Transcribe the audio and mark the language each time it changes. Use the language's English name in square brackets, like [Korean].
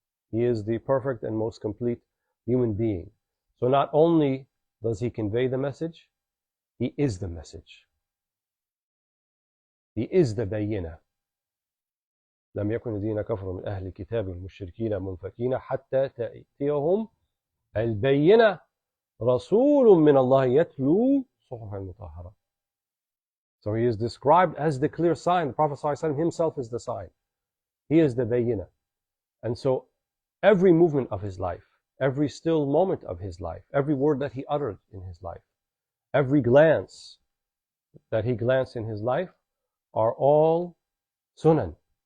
[English] He is the perfect and most complete human being. So not only does he convey the message, he is the message. He is the bayyinah. [Arabic] لم يكن الذين كفروا من أهل الكتاب والمشركين منفكين حتى تأتيهم البينة رسول من الله يتلو صحفا مطهرة. [English] So he is described as the clear sign. The Prophet ﷺ himself is the sign. He is the bayyinah. And so every movement of his life, every still moment of his life, every word that he uttered in his life, every glance that he glanced in his life are all sunan.